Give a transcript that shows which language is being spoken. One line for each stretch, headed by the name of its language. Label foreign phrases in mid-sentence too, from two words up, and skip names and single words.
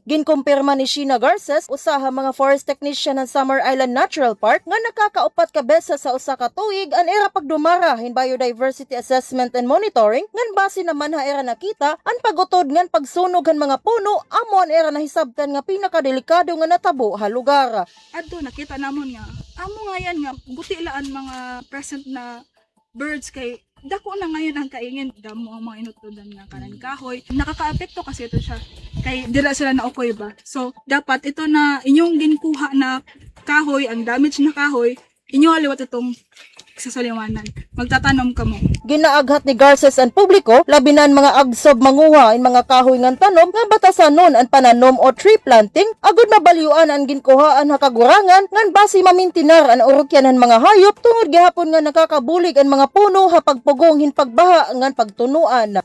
Waray: Ginkumpirma ni Sheena Garces, usaha mga forest technician ng Samar Island Natural Park nga nakakaupat ka beses sa usa ka tuig ang era pagdumara hin
English: Biodiversity Assessment and Monitoring
Waray: ngan base naman ha era nakita ang pagutod ngan pagsunog han mga puno amo ang era nahisabtan nga pinakadelikado nga natabo ha lugar. Adto nakita namon nga amo nga yan nga buti laan mga
English: present na birds
Waray: kay dako na ngayon ang kaingin damo ang mga inutudan nga kanan kahoy nakakaapekto
Filipino: kasi ito siya
Waray: kay dira sila na okoy ba, so dapat ito na inyong ginkuha na kahoy, ang damage na kahoy inyo aliwat itong sa saliwanan. Magtatanom ka mo. Ginaaghat ni Garces ang publiko, labinan mga agsob manguha in mga kahoy ngan tanom nga batasanon ang pananom o
English: tree planting,
Waray: agud mabalyuan ang ginkuhaan ha kagurangan ngan basi mamintinar ang urukyanan mga hayop tungod gihapon nga nakakabulig ang mga puno ha pagpugong hin pagbaha ngan pagtunuan.